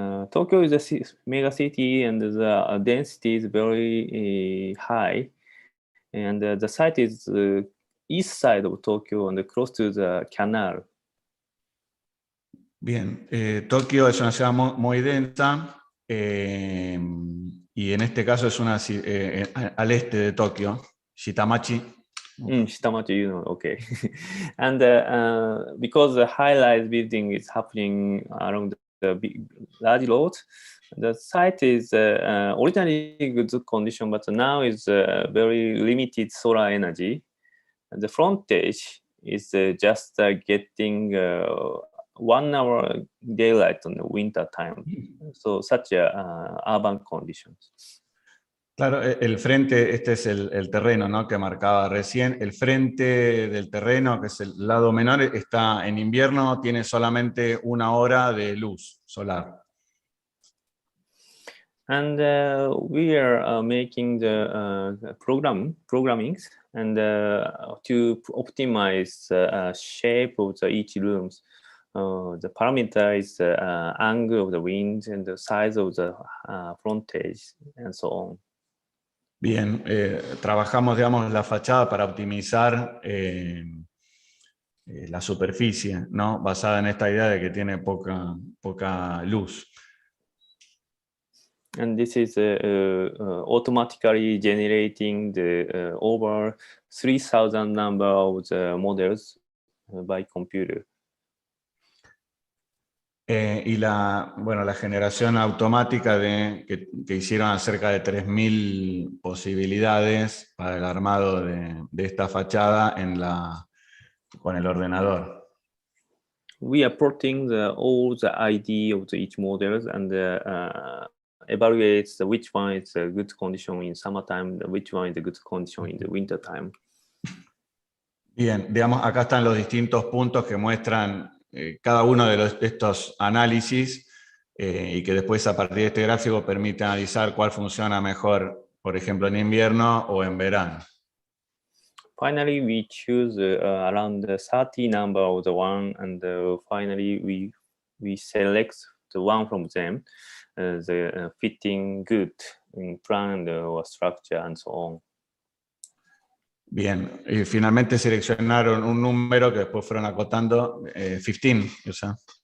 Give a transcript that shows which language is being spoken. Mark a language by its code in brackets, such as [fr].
[en] Tokyo is a mega city, and the density is very high, and the site is east side of Tokyo and close to the canal. [es] Bien, Tokio es una ciudad muy densa y en este caso es una al este de Tokio, Shitamachi. [en] Shitamachi, okay. And because the high-rise building is happening along the big, large road, the site is originally in good condition, but now is very limited solar energy. And the frontage is just getting 1 hour daylight on the winter time. So such urban conditions. [es] Claro, el frente, este es el terreno, ¿no?, que marcaba recién. El frente del terreno, que es el lado menor, está en invierno, tiene solamente 1 hora de luz solar. [en] And we are making the programmings and to optimize the shape of each rooms. The parameter is the angle of the wind and the size of the frontage and so on. [es] Bien, trabajamos, digamos, la fachada para optimizar la superficie, ¿no?, basada en esta idea de que tiene poca luz. [en] And this is automatically generating the over 3,000 number of the models by computer. [es] Y la generación automática que hicieron cerca de 3.000 posibilidades para el armado de esta fachada con el ordenador. [en] We are porting all the ID of each models and evaluates which one is a good condition in summertime, which one is a good condition in the winter time. [es] Bien, digamos, acá están los distintos puntos que muestran cada uno de estos análisis y que después a partir de este gráfico permite analizar cuál funciona mejor, por ejemplo, en invierno o en verano. [en] Finally, we choose around the 30 number of the one, and finally we select the one from them, the fitting good in plan or structure and so on. [es] Bien, y finalmente seleccionaron un número que después fueron acotando, 15, o sea.